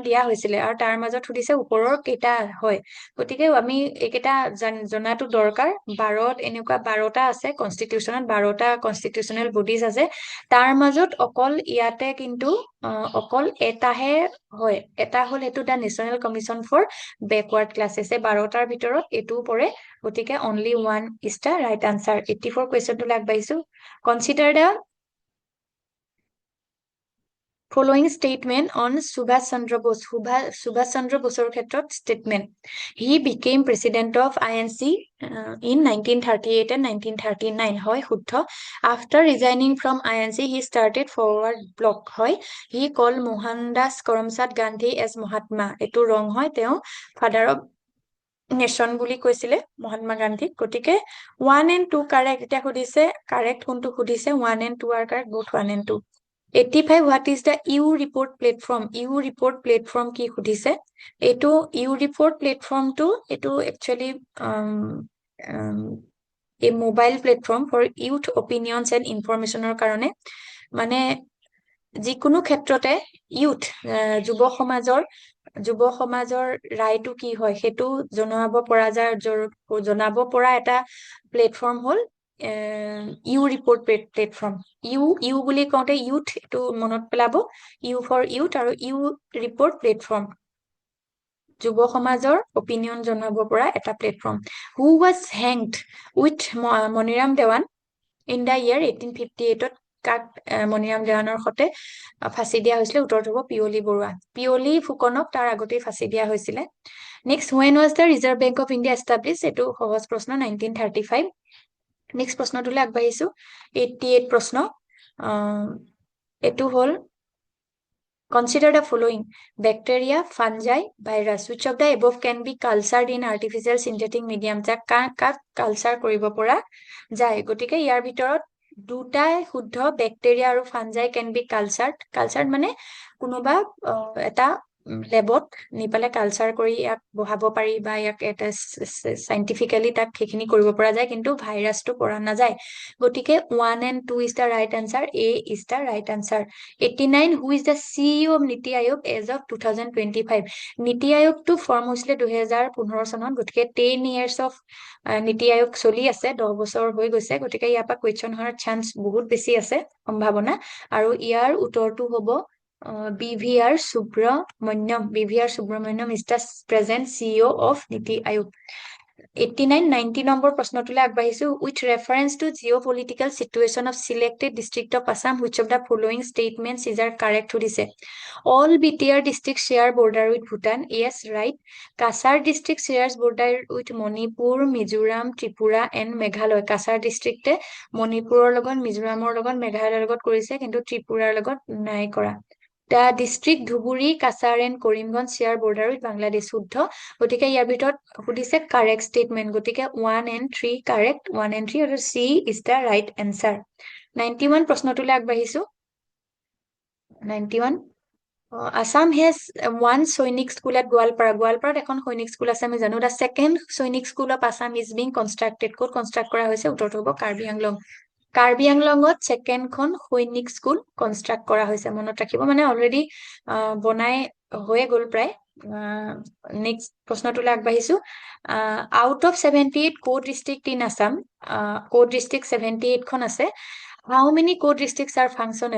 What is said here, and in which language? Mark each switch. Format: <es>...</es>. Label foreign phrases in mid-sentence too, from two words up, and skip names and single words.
<as>দিয়া হৈছিলে আৰু তাৰ মাজত সুধিছে ওপৰৰ কেইটা হয় গতিকে আমি এইকেইটা জনাটো দৰকাৰ 12ত এনেকুৱা 12টা আছে কনষ্টিটিউচনত 12টা</as> <en>constitutional bodies</en> <as>আছে তাৰ মাজত অকল ইয়াতে কিন্তু অকল এটাহে হয় এটা হল এটো দা নেশনাল কমিশন ফৰ ব্যাকওয়ার্ড ক্লাसेस 12টাৰ ভিতৰত এটো পৰে গতিকে</as> <en>only one is the right answer</en> <as>84 question to আগবাঢ়িছো</as> <en>consider the following statement on Subhash Chandra Bose Subhash Chandra Boseৰ ক্ষেত্ৰত statement he became president of INC in 1938 and 1939 হয় শুদ্ধ after resigning from INC he started forward bloc হয় he called Mohandas Karamchand Gandhi as Mahatma এটো wrong</en> <as>হয় তেওঁ</as> <en>father of nation</en> <as>বুলি কৈছিলে মহাত্মা গান্ধীক গতিকে</as> <en>1 and 2 কাৰেক্ট</en> <as>এটা সুধিছে কাৰেক্ট কোনটো সুধিছে</as> <en>1 and 2 are correct both 1 and 2 85 what is the U report platform</en> <as>কি সুধিছে এটো</as> <en>U report platform টো এটো actually a mobile platform for youth opinions and information</en> <as>ৰ কাৰণে মানে যিকোনো ক্ষেত্ৰতে youth যুৱ সমাজৰ ৰায়টো কি হয় হেতু জনাব পৰা এটা প্লেটফৰ্ম হল ইউ ৰিপৰ্ট প্লেটফৰ্ম ইউ বুলি কওঁতে ইউথ এটো মনত পেলাব</as> <en>U for youth</en> <as>আৰু ইউ ৰিপৰ্ট প্লেটফৰ্ম যুৱ সমাজৰ অপিনিয়ন জনাব পৰা এটা প্লেটফৰ্ম</as> <en>who was hanged with Maniram Dewan in the year 1858</en> <as>কাক মনিৰাম দেৱানৰ সতে ফাঁসি দিয়া হৈছিল উত্তৰটো হ'ব পিয়লি বৰুৱা পিয়লি ফুকনক তাৰ আগতেই ফাঁসি দিয়া হৈছিল নেক্সট</as> <en>when was the Reserve Bank of India established</en> <as>এটো সহজ প্ৰশ্ন 1935 নেক্সট প্ৰশ্নটোলৈ আগবাঢ়িছো 88 প্ৰশ্ন এটো হ'ল</as> <en>Consider the following: bacteria, fungi, virus. Which of the above can be cultured in artificial synthetic medium?</en> <as>যাক কালচাৰ কৰিব পৰা যায় গতিকে ইয়াৰ ভিতৰত দুটাই শুদ্ধ ব্যাকটেৰিয়া আৰু ফাঞ্জাই</as> <en>can be cultured</en> <as>মানে কোনোবা এটা লেবত নিপালে কালচাৰ কৰি ইয়াক বহাব পাৰি বা ইয়াক এটা সাইন্টিফিক্যালি তাক সেইখিনি কৰিব পৰা যায় কিন্তু ভাইৰাছটো পৰা নাযায় গতিকে</as> <en>1 and 2 is the right answer A is the right answer 89 who is the CEO of Niti Aayog as of 2025 Niti Aayog to form</en> <as>হৈছিলে 2015 চনত গতিকে</as> <en>10 years of Niti Aayog</en> <as>চলি আছে 10 বছৰ হৈ গৈছে গতিকে ইয়াৰ পৰা কোৱেশ্চন হোৱাৰ চান্স বহুত বেছি আছে সম্ভাৱনা আৰু ইয়াৰ উত্তৰটো হ'ব</as> <en>BVR Subramanyam is the present CEO of Niti Aayog</en> <as>89-90 নম্বৰ প্ৰশ্নটোলৈ আগবাঢ়িছো</as> <en>with reference to geopolitical situation of selected district of Assam which of the following statements is are correct সুধিছে all BTR districts share border with Bhutan yes right Kasar district shares border with Manipur Mizoram Tripura and Meghalaya Kasar district</en> <as>মণিপুৰৰ লগত মিজোৰামৰ লগত মেঘালয়ৰ লগত কৰিছে কিন্তু ত্ৰিপুৰাৰ লগত নাই কৰা</as> <en>The district Dhuburi, Kasar and Karimganj share border with Bangladesh</en> <as>শুদ্ধ গতিকে ইয়াৰ ভিতৰত সুধিছে</as> <en>correct statement গতিকে 1 and 3 correct 1 and 3 আৰু C is the right answer</en> <as>91 প্ৰশ্নটোলৈ আগবাঢ়িছো 91</as> <en>Assam has one Sainik school at Gwalparat</en> <as>এখন সৈনিক স্কুল আছে আমি জানো</as> <en>the second Sainik school of Assam is being constructed</en> <as>ক'ত কনষ্ট্ৰাক্ট কৰা হৈছে উত্তৰটো হ'ব কাৰ্বি আংলঙত সেকেন্ড খন সৈনিক স্কুল কনষ্ট্ৰাক্ট কৰা হৈছে মনত ৰাখিব মানে অলৰেডি বনাই হৈ গল প্ৰায় নেক্সট প্ৰশ্নটোলৈ আগবাঢ়িছো</as> <en>out of 78 code district in Assam code district</en> <as>78 খন আছে</as> <en>How many code districts are functional?</en>